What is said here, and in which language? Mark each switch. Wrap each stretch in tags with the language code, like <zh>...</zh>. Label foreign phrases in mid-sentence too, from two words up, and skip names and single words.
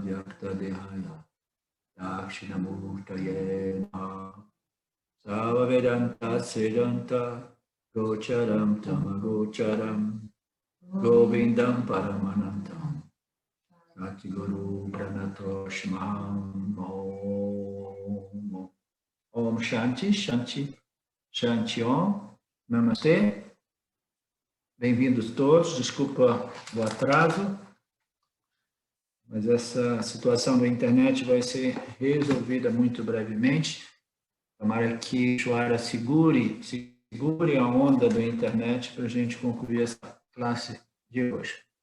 <sa>Vyakta Dehaya Dakshinamurtaye Namaha Sava Vedanta Siddhanta Gocharam Tamagocharam Govindam Paramanandam Sati Guru Pranatoshmam Om Om Shanti Shanti Shanti Om Namastê.</sa> <pt>Bem-vindos todos, desculpa o atraso, mas essa situação da internet vai ser resolvida muito brevemente. Tomara que Ishvara segure a onda da internet para a gente concluir essa classe de hoje.</pt>